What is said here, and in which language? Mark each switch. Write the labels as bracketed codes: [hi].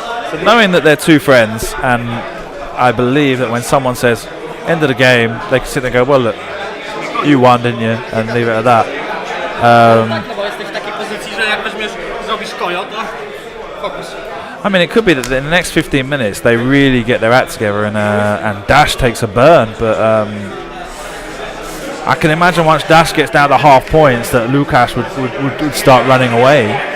[en] So knowing that they're two friends, and I believe that when someone says end of the game, they can sit there and go, well look, you won, didn't you? And leave it at that. [pl] Tak, no bo jesteś w takiej pozycji, że jak weźmiesz, zrobisz kojo, to fokus. [en] I mean, it could be that in the next 15 minutes they really get their act together and Dash takes a burn, but I can imagine once Dash gets down to half points that Lukasz would start running away.